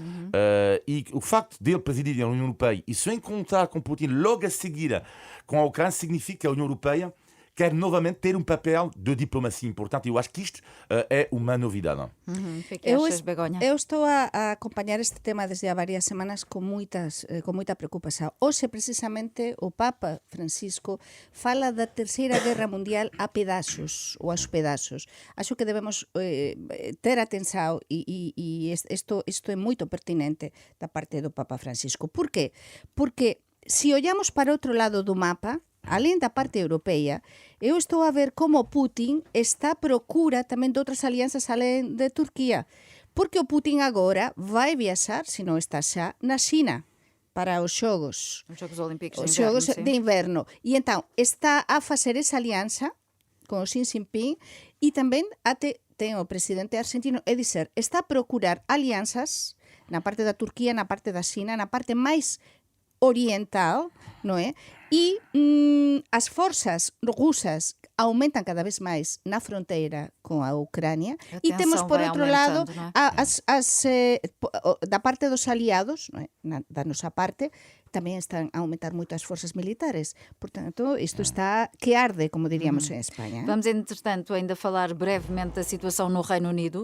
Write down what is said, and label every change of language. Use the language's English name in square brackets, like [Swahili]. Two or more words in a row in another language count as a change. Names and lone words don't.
[Portuguese] E o facto dele presidir a União Europeia e se encontrar com Putin logo a seguir com a Ucrânia significa que a União Europeia quer novamente ter um papel de diplomacia importante. Eu acho que isto é uma novidade. O que é que achas, Begonha? [Galician] Eu estou a acompanhar este tema desde há varias semanas con moita preocupación. Hoxe, precisamente, o Papa Francisco fala da Terceira Guerra Mundial a pedazos ou aos pedazos. Acho que debemos ter atenção e isto é moito pertinente da parte do Papa Francisco. [Portuguese] Por qué? Porque se olhamos para outro lado do mapa, além da parte europeia, eu estou a ver como Putin está à procura tamén de outras alianzas além de Turquía. [Galician] Porque o Putin agora vai viaxar, se non está xa, na China para os Xogos. [Portuguese] Os Jogos Olímpicos [Galician] Os [Portuguese] de Inverno, [Galician] Xogos [Portuguese] sim. [Galician] de Inverno. E entón, está a facer esa alianza con o Xi Jinping e tamén ten o presidente argentino, [Portuguese] é dizer, [Galician] está a procurar alianzas na parte da Turquía, na parte da China, na parte máis oriental, non é? E as forzas rusas aumentan cada vez máis na fronteira con a Ucrania [Portuguese] A [Galician] e temos [Portuguese] tensão [Galician] por [Portuguese] vai [Galician] outro lado [Portuguese] aumentando, não é? da parte dos aliados, [Galician] non é? [Portuguese] da nossa parte, também estão a aumentar muito as forças militares. Portanto, isto está que arde, como diríamos em Espanha. Vamos, entretanto, ainda falar brevemente da situação no Reino Unido.